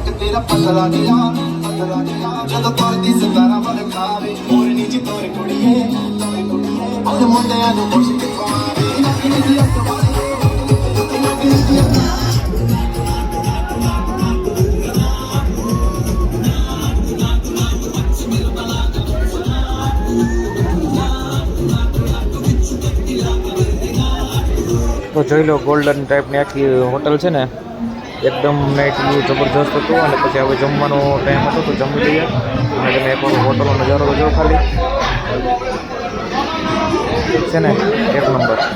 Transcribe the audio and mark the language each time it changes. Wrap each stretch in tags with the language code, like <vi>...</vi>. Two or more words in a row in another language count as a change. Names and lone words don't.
<pa>ਮੇਰਾ ਪਤਲਾ ਜਿਹਾ ਜਦੋਂ ਤੁਰਦੀ ਸਤਾਰਾ ਮਨ ਖਾਵੇ ਮੋਰਨੀ ਚ ਤੋਰ ਕੁੜੀਏ ਉਹ ਮੁੰਡਿਆਂ ਨੂੰ ਪੁੱਛ ਕੇ ਪਾਵੇ ਨੱਕਣੀ ਦੀ ਅੱਖ ਵਾਲੀ ਨੱਕਣੀ ਦੀ ਅੱਖ</pa> <gu>તો જોઈ લો</gu> <en>golden typeની</en> <gu>આખી હોટલ છે ને એકદમ</gu> <en>night view</en> <gu>જબરજસ્ત હતું અને પછી હવે જમવાનો ટાઈમ હતો તો જમી લઈએ અને તમે એકવાર હોટલનો નજારો તો જો ખાલી છે ને એક નંબર.</gu>